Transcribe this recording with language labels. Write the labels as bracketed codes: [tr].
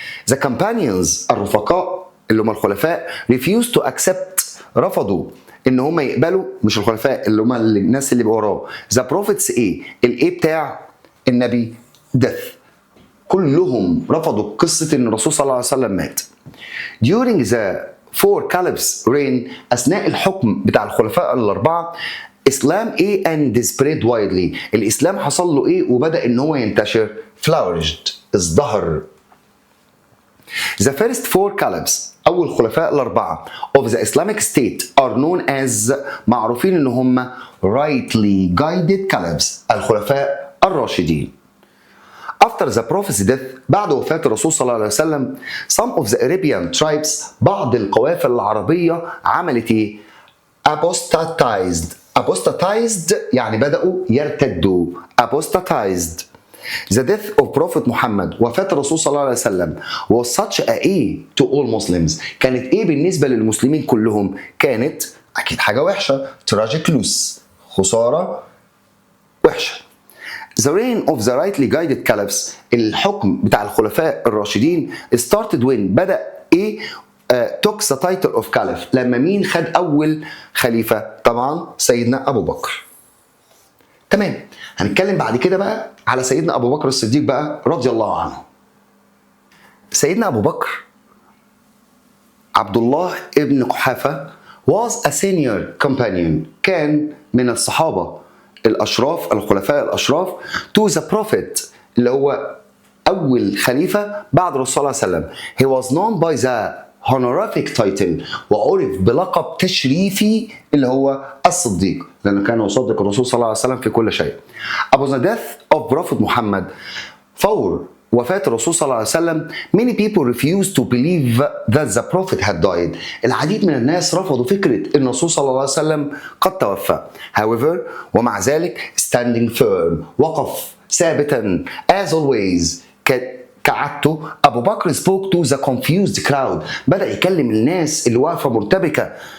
[en] The companions [ar] الرفقاء اللي هم الخلفاء [en] refused to accept [ar] رفضوا إن هم يقبلوا مش الخلفاء اللي هم الناس اللي وراه [en] the prophets [ar] إيه؟ الإيه بتاع النبي [en] death [ar] كلهم رفضوا قصة إن الرسول صلى الله عليه وسلم مات. [en] During the four caliphs reign [ar] أثناء الحكم بتاع الخلفاء الأربعة Islam إيه [en] and spread widely [ar] الإسلام حصل له إيه وبدأ إن هو ينتشر [en] flourished [ar] ازدهر. [en] The first four caliphs [ar] أول خلفاء الأربعة [en] of the Islamic state are known as [ar] معروفين إن هم [en] rightly guided caliphs [ar] الخلفاء الراشدين. [en] After the prophet's death, [ar] بعد وفاة الرسول صلى الله عليه وسلم, [en] some of the Arabian tribes, [ar] بعض القوافل العربية عملت ايه؟ [en] apostatized [ar] يعني بدأوا يرتدوا. [en] apostatized. The death of Prophet Muhammad, [ar] وفاة الرسول صلى الله عليه وسلم, [en] was such a to all Muslims. [ar] كانت ايه بالنسبة للمسلمين كلهم؟ كانت أكيد حاجة وحشة. [en] tragic loss. [ar] خسارة وحشة. [en] The reign of the rightly guided caliphs, [ar] الحكم بتاع الخلفاء الراشدين, [en] started when, [ar] بدأ ايه؟ [en] took the title of caliph. [ar] لما مين خد أول خليفة؟ طبعا سيدنا أبو بكر. تمام. هنتكلم بعد كده بقى على سيدنا أبو بكر الصديق بقى رضي الله عنه. سيدنا أبو بكر عبد الله ابن قحافة [en] was a senior companion, [ar] كان من الصحابة الأشراف الخلفاء الأشراف [en] to the prophet [ar] اللي هو أول خليفة بعد الرسول صلى الله عليه وسلم. [en] He was known by the honorific title, [ar] وعرف بلقب تشريفي اللي هو الصديق، لأنه كان يصدق الرسول صلى الله عليه وسلم في كل شيء. [en] Upon the death of Prophet Muhammad, [ar] فور وفاة الرسول صلى الله عليه وسلم, [en] many people refused to believe that the prophet had died. [ar] العديد من الناس رفضوا فكرة أن الرسول صلى الله عليه وسلم قد توفى. [en] However, [ar] ومع ذلك [en] standing firm, [ar] وقف ثابتا [en] as always, [ar] كعادته أبو بكر [en] spoke to the confused crowd, [ar] بدأ يكلم الناس اللي واقفة مرتبكة,